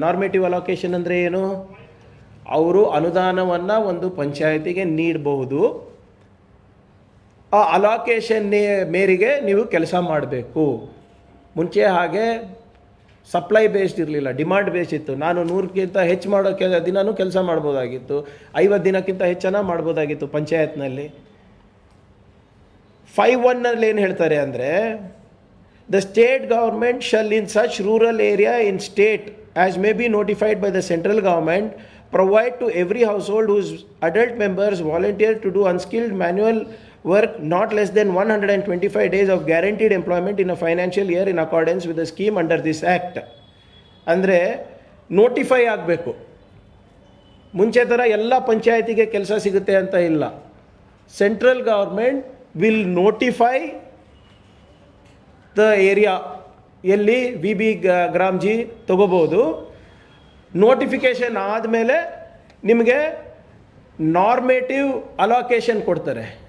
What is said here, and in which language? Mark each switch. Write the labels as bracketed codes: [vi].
[kn] Normative allocation ಅಂದರೆ ಏನು? ಅವರು ಅನುದಾನವನ್ನು ಒಂದು ಪಂಚಾಯತಿಗೆ ನೀಡಬಹುದು, ಆ ಅಲೋಕೇಶನ್ ಮೇರೆಗೆ ನೀವು ಕೆಲಸ ಮಾಡಬೇಕು. ಮುಂಚೆ ಹಾಗೆ ಸಪ್ಲೈ ಬೇಸ್ಡ್ ಇರಲಿಲ್ಲ, ಡಿಮಾಂಡ್ ಬೇಸ್ಡ್ ಇತ್ತು. ನಾನು 100ಕ್ಕಿಂತ ಹೆಚ್ಚು ಮಾಡೋ ದಿನವೂ ಕೆಲಸ ಮಾಡ್ಬೋದಾಗಿತ್ತು, 50 ದಿನಕ್ಕಿಂತ ಹೆಚ್ಚನ ಮಾಡ್ಬೋದಾಗಿತ್ತು ಪಂಚಾಯತ್ನಲ್ಲಿ. 5(1) ಏನು ಹೇಳ್ತಾರೆ ಅಂದರೆ, [en] The state government shall in such rural area in state as may be notified by the central government provide to every household whose adult members volunteer to do unskilled manual work not less than 125 days of guaranteed employment in a financial year in accordance with the scheme under this act. [kn] ಅಂದರೆ notify ಆಗಬೇಕು. ಮುಂಚೆ ಥರ ಎಲ್ಲ ಪಂಚಾಯತಿಗೆ ಕೆಲಸ ಸಿಗುತ್ತೆ ಅಂತ ಇಲ್ಲ. [en] central government will notify the area [kn] ಎಲ್ಲಿ ಗ್ರಾಮ್ಜಿ ತಗೋಬೋದು. ನೋಟಿಫಿಕೇಷನ್ ಆದಮೇಲೆ ನಿಮಗೆ ನಾರ್ಮೇಟಿವ್ ಅಲೋಕೇಶನ್ ಕೊಡ್ತಾರೆ.